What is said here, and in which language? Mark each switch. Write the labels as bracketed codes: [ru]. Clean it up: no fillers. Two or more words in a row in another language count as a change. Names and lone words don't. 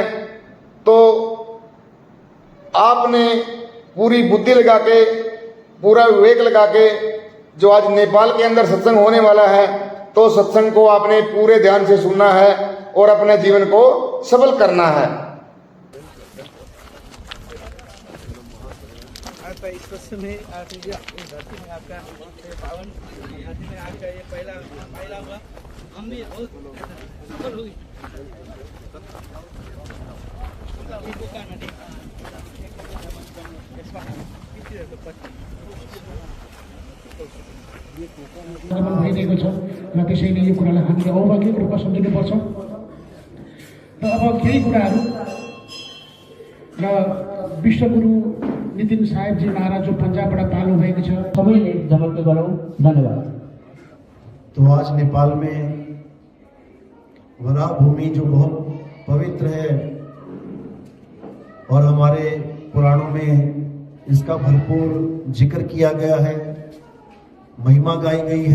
[hi] तो आपने पूरी बुद्धि लगा के, पूरा विवेक लगा के जो आज नेपाल के अंदर सत्संग होने वाला है तो सत्संग को आपने पूरे ध्यान से सुनना है और अपने जीवन को सफल करना है। इस समय धरती में आपका पावन धरती में आपका ये पहला हुआ, हम भी बहुत सफल हुई। [ne] भइरहेको छ र त्यसैले यो कुरालाई हामीले औभाग्यको रूपमा सम्झिनुपर्छ। र अब केही कुराहरू र विश्वगुरु नितिन साहेब जी महाराज जो पंजाबबाट पाल्नु भएको छ, सबैले जमर्को गरौँ। धन्यवाद। [hi] तो आज नेपाल में वराह भूमि जो बहुत पवित्र है और हमारे पुराणों में इसका भरपूर जिक्र किया गया है, महिमा गाई गई है।